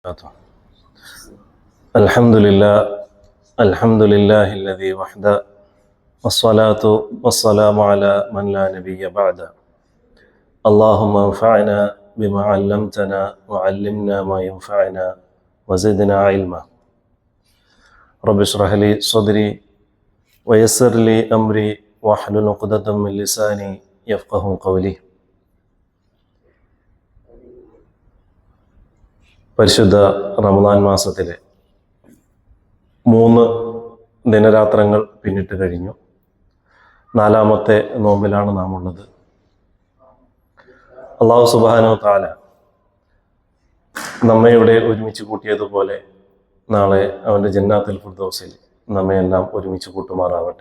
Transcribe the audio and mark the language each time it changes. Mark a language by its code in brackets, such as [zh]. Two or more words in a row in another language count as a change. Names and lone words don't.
[ar] الحمد لله الذي وحده والصلاة والسلام على من لا نبي بعده اللهم انفعنا بما علمتنا وعلمنا ما ينفعنا وزدنا علما رب اشرح لي صدري ويسر لي أمري واحلل عقدة من لساني يفقه قولي. [ml] പരിശുദ്ധ റമദാൻ മാസത്തിലെ 3 ദിനരാത്രങ്ങൾ പിന്നിട്ട് കഴിഞ്ഞു. 4ാമത്തെ നോമ്പിലാണ് നാം ഉള്ളത്. [ar] الله سبحانه وتعالى [ml] നമ്മെ ഇവിടെ ഒരുമിച്ച് കൂട്ടിയതുപോലെ നാളെ അവൻ്റെ ജന്നാത്തുൽ ഫിർദൗസിൽ നമ്മയെല്ലാം ഒരുമിച്ച് കൂട്ടുമാറാവട്ടെ.